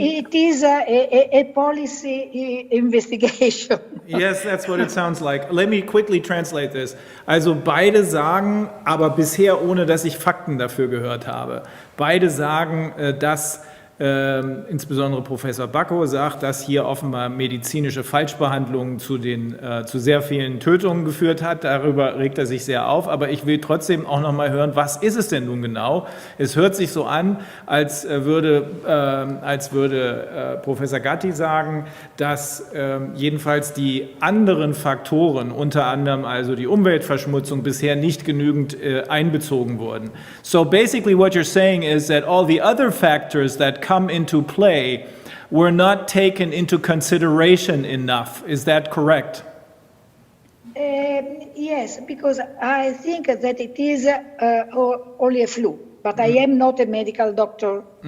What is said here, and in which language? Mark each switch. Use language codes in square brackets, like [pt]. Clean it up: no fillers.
[en] It is a policy investigation. Yes, that's what it sounds like. Let me quickly translate this. [de] Also beide sagen, aber bisher ohne, dass ich Fakten dafür gehört habe. Beide sagen, dass insbesondere Professor Bacco sagt, dass hier offenbar medizinische Falschbehandlungen zu sehr vielen Tötungen geführt hat. Darüber regt er sich sehr auf. Aber ich will trotzdem auch noch mal hören, was ist es denn nun genau? Es hört sich so an, als würde Professor Gatti sagen, dass jedenfalls die anderen Faktoren, unter anderem also die Umweltverschmutzung, bisher nicht genügend einbezogen wurden. [en] So basically what you're saying is that all the other factors that come into play were not taken into consideration enough. Is that correct? Yes, because I think that it is only a flu, but I am not a medical doctor.